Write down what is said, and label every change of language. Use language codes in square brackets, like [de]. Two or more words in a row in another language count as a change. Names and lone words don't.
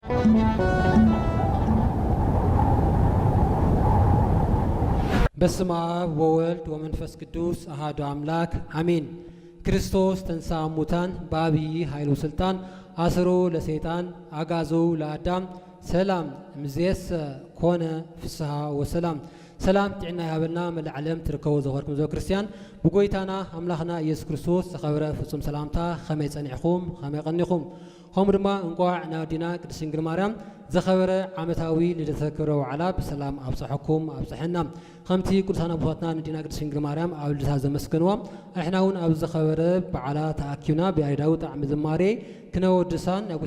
[gez] በስመ አብ ወወልድ ወመንፈስ ቅዱስ አሐዱ አምላክ አሜን። ክርስቶስ ተንሥአ እሙታን በዐቢይ ኃይሉ ሥልጣን አስሮ ለሰይጣን አግዓዞ ለአዳም ሰላም እምይእዜሰ ኮነ ፍስሐ ወሰላም። [ti] ሰላም ጥዕና ይሃበልና መላእ ዓለም ትርከቡ ዘኸርኩም ዘ ክርስቲያን ብጎይታና ኣምላኽና ኢየሱስ ክርስቶስ ዝኸበረ ፍጹም ሰላምታ ከመይ ጸኒዕኹም ከመይ ቀኒኹም? ከምኡ ድማ እንቋዕ ናወዲና ቅድስት ድንግል ማርያም ዘኸበረ ዓመታዊ ልደተ ክብረ በዓላ ብሰላም ኣብፅሐኩም ኣብፅሐና። ከምቲ ቅዱሳን ኣቦታትና ንዲና ቅድስት ድንግል ማርያም ኣብ ልደታ ዘመስግንዋ ንሕና እውን ኣብ ዘኸበረ በዓላ ተኣኪብና ብያሬዳዊ ጣዕሚ ዝማሬ ክነወድሳን ናይ